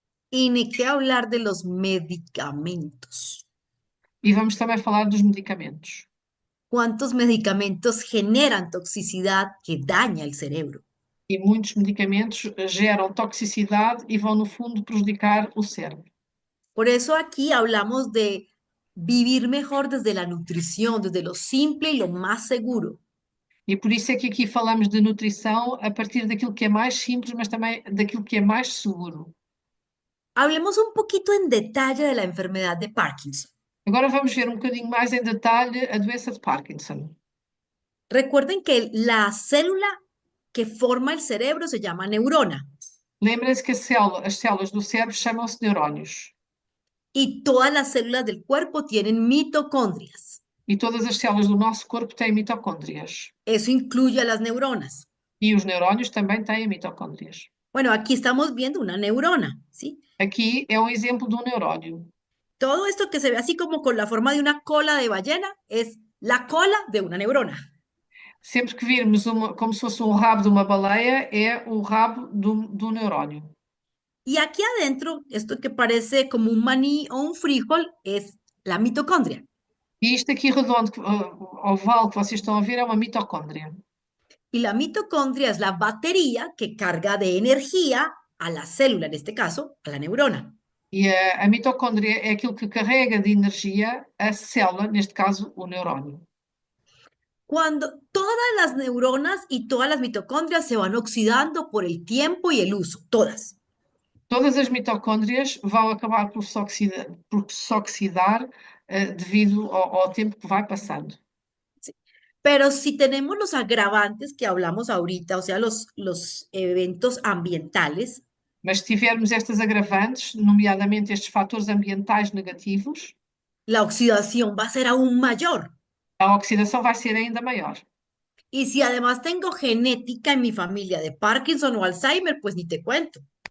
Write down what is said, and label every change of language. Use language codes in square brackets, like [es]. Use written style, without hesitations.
[es] y ni qué hablar de los medicamentos. [pt] E vamos também falar dos medicamentos. [es] ¿Cuántos medicamentos generan toxicidad que daña el cerebro? [pt] E muitos medicamentos geram toxicidade e vão, no fundo, prejudicar o cérebro. [es] Por eso aquí hablamos de vivir mejor desde la nutrición, desde lo simple y lo más seguro. [pt] E por isso é que aqui falamos de nutrição a partir daquilo que é mais simples, mas também daquilo que é mais seguro. [es] Hablemos un poquito en detalle de la enfermedad de Parkinson. [pt] Agora vamos ver um bocadinho mais em detalhe a doença de Parkinson. [es] Recuerden que la célula que forma el cerebro se llama neurona [pt] Lembrem-se que as células do cérebro chamam-se neurónios [es] y todas las células del cuerpo tienen mitocondrias. [pt] e todas as células do nosso corpo têm mitocôndrias. [es] Eso incluye a las neuronas. [pt] E os neurónios também têm mitocôndrias. [es] Bueno, aquí estamos viendo una neurona, ¿sí? [pt] Aqui é um exemplo de um neurónio. [es] Todo esto que se ve así como con la forma de una cola de ballena es la cola de una neurona. [pt] Sempre que virmos como se fosse um rabo de uma baleia, é o rabo do neurónio. [es] Y aquí adentro, esto que parece como un maní o un frijol es la mitocondria. [pt] E isto aqui redondo, oval que vocês estão a ver, é uma mitocôndria. [es] Y la mitocondria es la batería que carga de energía a la célula, en este caso, a la neurona. [pt] E a mitocôndria é aquilo que carrega de energia a célula, neste caso o neurónio. [es] Cuando todas las neuronas y todas las mitocondrias se van oxidando por el tiempo y el uso, todas. [pt] Todas as mitocôndrias vão acabar por se oxidar, devido ao tempo que vai passando. [es] ¿Sí? Pero si tenemos los agravantes que hablamos ahorita, o sea, los eventos ambientales, [pt] Mas se tivermos estas agravantes, nomeadamente estes fatores ambientais negativos, [es] la oxidación va a ser aún mayor. [pt] a oxidação vai ser ainda maior. [es] Y si además tengo genética en mi familia de Parkinson o Alzheimer, pues ni te cuento.